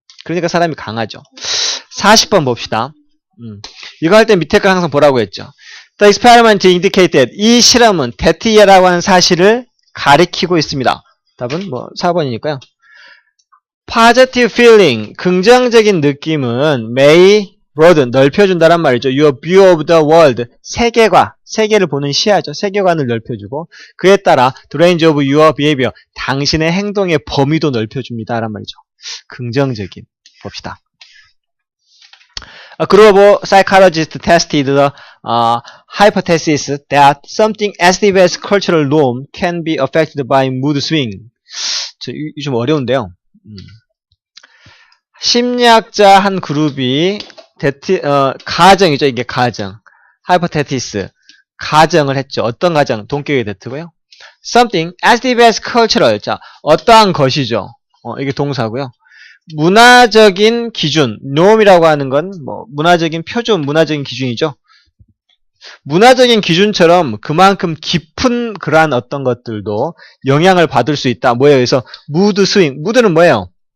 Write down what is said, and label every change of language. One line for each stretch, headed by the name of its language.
Korean: 그러니까 사람이 강하죠. 40번 봅시다. 이거 할 때 밑에 거 항상 보라고 했죠.
English: The experiment indicated
Korean: 이 실험은 대티예라고 하는 사실을 가리키고 있습니다. 답은 뭐 4번이니까요.
English: Positive feeling
Korean: 긍정적인 느낌은
English: may broaden
Korean: 넓혀준다란 말이죠.
English: Your view of the world
Korean: 세계를 보는 시야죠. 세계관을 넓혀주고 그에 따라
English: the range of your behavior
Korean: 당신의 행동의 범위도 넓혀줍니다란 말이죠. 긍정적인 봅시다.
English: A group of psychologists tested the hypothesis that something as deep as cultural norm can be affected by mood swing.
Korean: 이거 좀 어려운데요. 심리학자 한 그룹이 가정이죠. 이게 가정. hypothesis. 가정을 했죠. 어떤 가정? 동격의 대트고요.
English: Something as deep as cultural.
Korean: 자, 어떠한 것이죠. 이게 동사고요. 문화적인 기준, norm이라고 하는 건 뭐 문화적인 표준, 문화적인 기준이죠. 문화적인 기준처럼 그만큼 깊은 그러한 어떤 것들도 영향을 받을 수 있다. 뭐예요? 그래서 무드 스윙. 무드는 뭐예요?